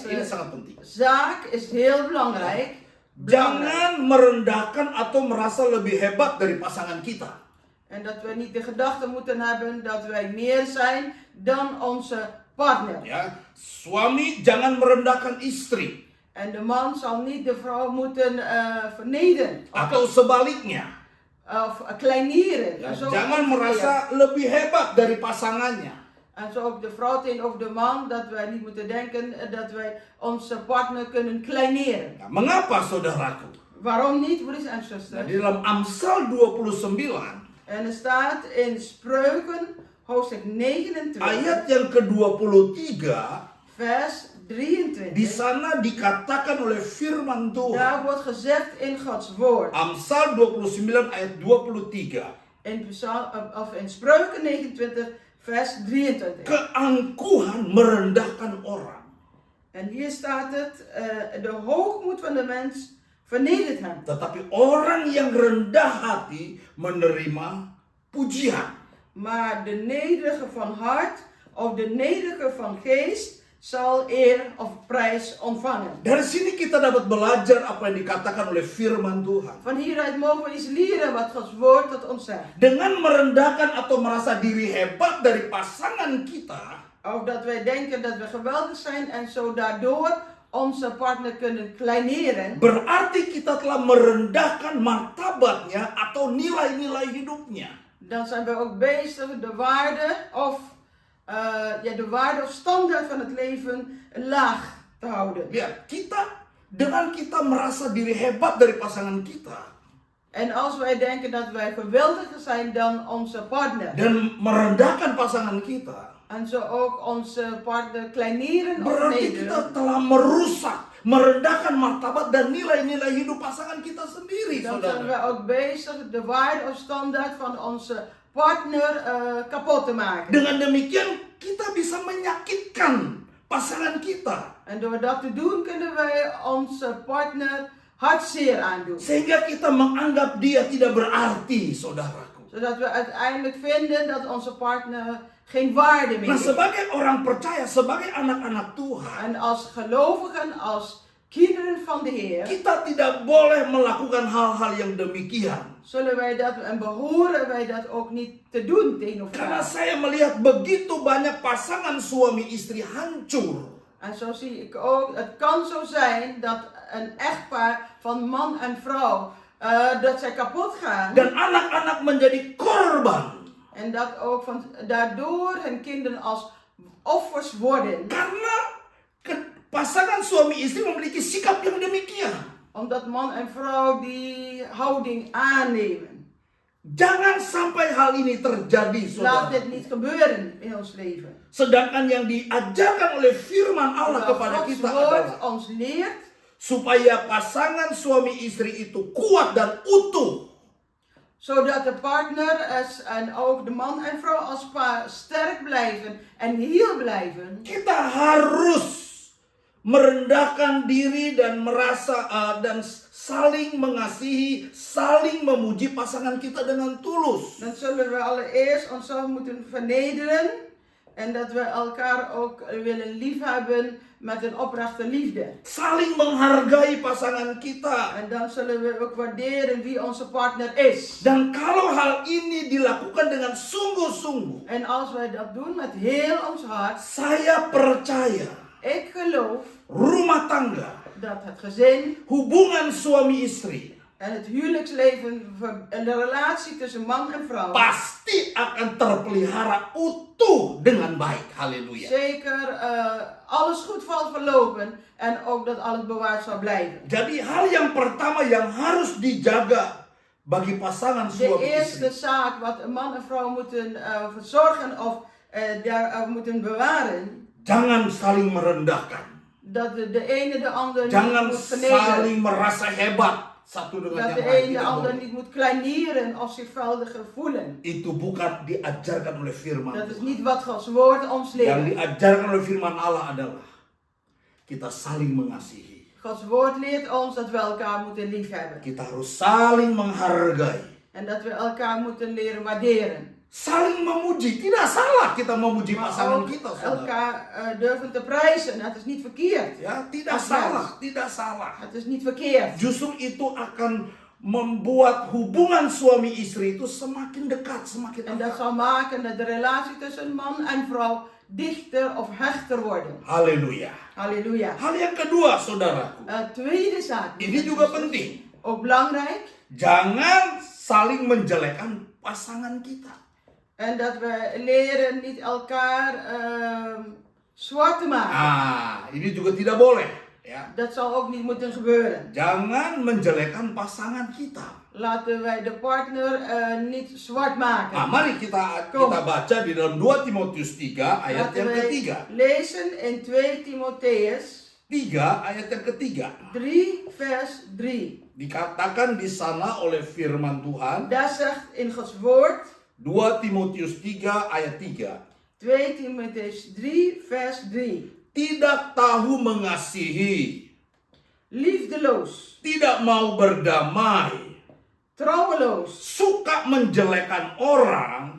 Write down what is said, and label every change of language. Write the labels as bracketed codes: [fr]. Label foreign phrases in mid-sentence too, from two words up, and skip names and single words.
[id] Ini sangat penting. [nl] zaak is heel belangrijk. [id] Jangan merendahkan atau merasa lebih hebat dari pasangan kita. [nl] En dat we niet de gedachte moeten hebben dat wij meer zijn dan onze partner. [id] Ya, suami jangan merendahkan istri [nl] En de man zal niet de vrouw moeten vernederen [id] atau sebaliknya. [nl] of kleineren. [id] Ya, [nl] En zo [id] jangan [nl] ook [id] merasa lebih hebat dari pasangannya. [nl] En zo ook de vrouw tegenover de man, dat wij niet moeten denken dat wij onze partner kunnen kleineren. [id] Nah, mengapa saudaraku? [nl] Waarom niet, broeders en [id] Nah, [nl] zusters? [id] di dalam Amsal 29 [nl] En er staat in Spreuken, hoofdstuk 29, [id] ayat yang ke-23 [nl] vers 23. [id] Di sana dikatakan oleh firman Tuhan. [nl] Daar wordt gezegd in Gods woord. [id] Amsal 29 ayat 23. [nl] In Spreuken 29 vers 23. [id] Keangkuhan merendahkan orang. [nl] En hier staat het, de hoogmoed van de mens vernedert hem. [id] Tetapi orang yang rendah hati menerima pujian. [nl] Maar de nederige van hart of de nederige van geest zal eer of prijs ontvangen. [id] Dari sini kita dapat belajar apa yang dikatakan oleh firman Tuhan. [nl] Van hieruit mogen we iets leren wat Gods woord tot ons zegt. [id] Dengan merendahkan atau merasa diri hebat dari pasangan kita, [nl] Of dat wij denken dat we geweldig zijn en zo daardoor onze partner kunnen kleineren. [id] berarti kita telah merendahkan martabatnya atau nilai-nilai hidupnya. [nl] Dan zijn we ook bezig de waarde of standaard van het leven laag te houden. [id] Ya, dengan kita merasa diri hebat dari pasangan kita [nl] En als wij denken dat wij geweldiger zijn dan onze partner. [id] dan merendahkan pasangan kita, [nl] En zo ook onze partner kleineren of [id] berarti kita [nl] nederen. [id] telah merusak, merendahkan martabat dan nilai-nilai hidup pasangan kita sendiri, [nl] Dan zijn we [id] saudara. [nl] ook bezig de waarde of standaard van onze partner kapot te maken. [id] Dengan demikian kita bisa menyakitkan pasangan kita. [nl] En door dat te doen kunnen wij onze partner hartzeer aandoen. [id] Sehingga kita menganggap dia tidak berarti, saudaraku. [nl] Zodat we uiteindelijk vinden dat onze partner geen waarde meer [id] Nah, [nl] heeft. [id] sebagai orang percaya, sebagai anak-anak Tuhan, [nl] En als gelovigen, als kinderen van de Heer, [id] kita tidak boleh melakukan hal-hal yang demikian. [nl] zullen wij dat en behoren wij dat ook niet te doen tegen [id] Karena [nl] elkaar. [id] saya melihat begitu banyak pasangan suami istri hancur. [nl] En zo zie ik ook, het kan zo zijn dat een echtpaar van man en vrouw, dat zij kapot gaan. [id] Dan anak-anak menjadi korban. [nl] En dat ook daardoor hun kinderen als offers worden. [id] Karena pasangan suami istri memiliki sikap yang demikian. [nl] Omdat man en vrouw die houding aannemen. [id] Jangan sampai hal ini terjadi, [nl] Laat [id] saudara. [nl] dit niet gebeuren in ons leven. [id] Sedangkan yang diajarkan oleh firman Allah [nl] Terwijl [id] kepada [nl] Gods [id] kita [nl] woord [id] adalah [nl] ons leert [id] supaya pasangan suami istri itu kuat dan utuh. [nl] zodat de partner en ook de man en vrouw als paar sterk blijven en heel blijven. [id] Kita harus merendahkan diri dan merasa dan saling mengasihi, saling memuji pasangan kita dengan tulus. [nl] Dan zullen we allereerst onszelf moeten vernederen en dat we elkaar ook willen liefhebben met een oprechte liefde. [id] Saling menghargai pasangan kita. [nl] En dan zullen we ook waarderen wie onze partner is. [id] Dan kalau hal ini dilakukan dengan sungguh-sungguh, [nl] En als wij dat doen met heel ons hart, [id] saya percaya [nl] ik geloof [id] rumah tangga, [nl] dat het gezin [id] hubungan suami istri [nl] en het huwelijksleven en de relatie tussen man en vrouw [id] pasti akan terpelihara utuh dengan baik. Haleluya. [nl] zeker alles goed zal verlopen en ook dat alles bewaard zal blijven. [id] Jadi hal yang pertama yang harus dijaga bagi pasangan [nl] De [id] suami [nl] eerste [id] istri, [nl] zaak wat een man en vrouw moeten verzorgen of moeten bewaren, [id] jangan saling merendahkan. [nl] dat de ene de ander [id] Jangan [nl] niet moet vernederen. [id] saling merasa hebat satu dengan [nl] Dat [id] yang [nl] de [id] lain. [nl] een de [id] Tidak [nl] ander [id] boleh. [nl] niet moet kleineren of zichzelfde voelen. [id] Itu bukan diajarkan oleh firman [nl] Dat is [id] Tuhan. [nl] niet wat Gods woord ons [id] Yang [nl] leert. [id] diajarkan oleh firman Allah adalah kita saling mengasihi. [nl] Gods woord leert ons dat we elkaar moeten liefhebben. [id] Kita harus saling menghargai. [nl] En dat we elkaar moeten leren waarderen. [id] Saling memuji. Tidak salah kita memuji [nl] Maar [id] pasangan [nl] ook [id] kita, saudara. [nl] elkaar durven te prijzen. Het is niet verkeerd. [id] Ya, tidak [nl] Als [id] salah, [nl] mens. [id] tidak salah. [nl] Het is niet verkeerd. [id] Justru itu akan membuat hubungan suami istri itu semakin dekat, semakin [nl] En dat [id] erat. [nl] zal maken dat de relatie tussen man en vrouw dichter of hechter worden. [id] Haleluya. [nl] Halleluja. [id] Hal yang kedua, saudaraku, [nl] Tweede zaak. [id] ini juga penting. [nl] Ook belangrijk. [id] Jangan saling menjelekkan pasangan kita. [nl] En dat we leren niet elkaar zwart te maken. [id] Ini juga tidak boleh. Ya. [nl] Dat zal ook niet moeten gebeuren. [id] Jangan menjelekkan pasangan kita. [nl] Laten wij de partner niet zwart maken. [id] Nah, mari kita baca di dalam 2 Timotius 3 ayat [nl] Laten [id] yang [nl] wij [id] ketiga. [nl] lezen in 2 Timotheus [id] 3 ayat yang ketiga. [nl] 3 vers 3. [id] Dikatakan di sana oleh firman Tuhan, [nl] Daar zegt in Gods woord, [id] 2 Timotius 3 ayat 3. [nl] 2 Timotheus 3 vers 3. [id] Tidak tahu mengasihi, [nl] Liefdeloos, [id] tidak mau berdamai, [nl] trouweloos, [id] suka menjelekkan orang,